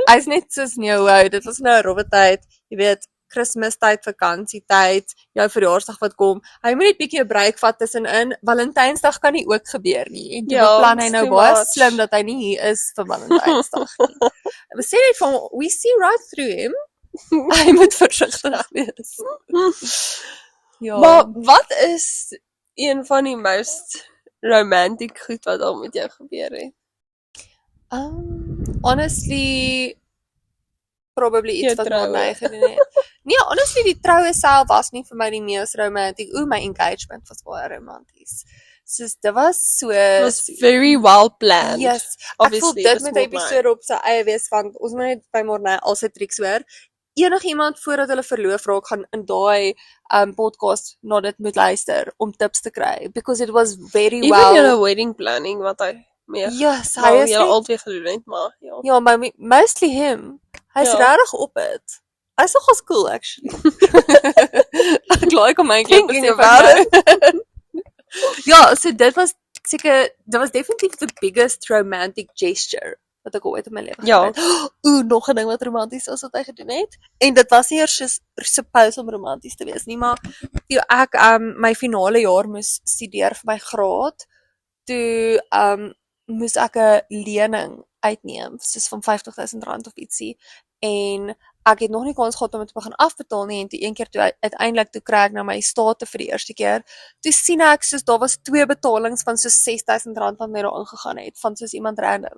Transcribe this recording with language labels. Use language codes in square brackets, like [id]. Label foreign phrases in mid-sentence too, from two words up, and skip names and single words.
[af] Hy's net soos nou, dit was nou 'n rowwe tyd, jy weet, Kersfeestyd, vakansietyd, jou verjaarsdag wat kom. Hy moet net bietjie 'n break vat tussenin. Valentynsdag kan nie ook gebeur nie. En toe Ja, beplan hy [en] it's [af] nou [en] too [af] baie [en] much. [af] slim dat hy nie hier is vir Valentynsdag nie. We sê net van, [en] we see right through him. [af] Hy moet versigtig wees. Ja. Maar wat is een van die [en] most romantic [af] goed wat al met jou gebeur het? [en] Honestly, probably iets [af] Jou wat troue. my gedoen het. Nee, honestly, die troue self was nie vir my die mees romantiek. My engagement was baie romanties. Soos, dit was so... [en] It was very well planned. Yes, [af] ek voel Obviously, dit dis met Mornay. episode op sy eie wees, want ons moet net by Mornay al sy triks hoor. Enigiemand voordat hulle verloof raak, gaan in daai podcast na dit moet luister, om tips te kry, [en] because it was very Even well... [af] julle [en] wedding planning, [af] wat hy mee, Yes, hy wel, is julle net... albei gedoen het, maar ja. Ja, maar [en] mostly him. [af] Hy's Ja. regtig op het. Hy's nogals [en] cool, actually. [af] Ek like hom eintlik. [en] Thinking about it. [af] Ja, so dit was definitief [en] the biggest romantic gesture [af] wat ek ooit in my lewe Ja. gedoen het. Nog 'n ding wat romanties was wat hy gedoen het. En dit was nie eers supposed om romanties te wees nie, maar toe ek my finale jaar moes studeer vir my graad, toe moes ek 'n lening uitneem, soos van R50,000 of ietsie, en ek het nog nie kans gehad om dit te begin afbetaal nie, en toe een keer toe uiteindelik toe kry ek na my state vir die eerste keer, toe sien ek soos daar was 2 betalings van soos R6,000 wat my daar ingegaan het, van soos iemand random.